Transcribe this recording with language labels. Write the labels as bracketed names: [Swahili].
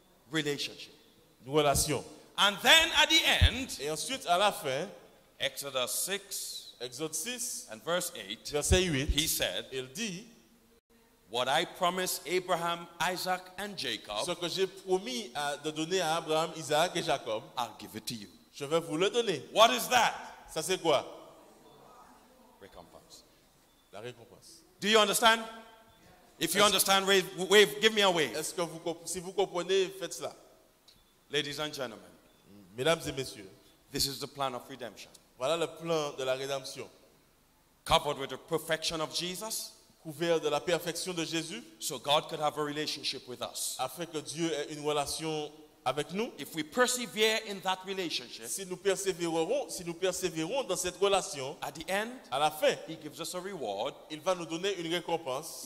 [English] Relationship. [French] Une relation. [English] And then at the end, [French] Et ensuite, à la fin, [English] Exodus 6 [French] Exode 6, [English] and verse 8, [French] verset 8, [English] he said, [French] il dit, [English] what I promised Abraham, Isaac, and Jacob, [French] ce que j'ai promis de donner à Abraham, Isaac et Jacob, [English] I'll give it to you. [French] je vais vous le donner. [English] What is that? [French] Ça c'est quoi? [English] Recompense. [French] La récompense. [English] Do you understand? If you understand, wave, give me a wave. [French] Est-ce que si vous comprenez, faites cela. [English] Ladies and gentlemen, [French] Mesdames et messieurs, [English] this is the plan of redemption. [French] voilà le plan de la rédemption. [English] Covered with the perfection of Jesus, [French] Couvert de la perfection de Jésus, [English] so God could have a relationship with us. [French] afin que Dieu ait une relation avec nous. [English] If we persevere in that relationship, [French] Si nous persévérons dans cette relation, [English] at the end, [French] à la fin, [English] He gives us a reward, [French] il va nous donner une récompense,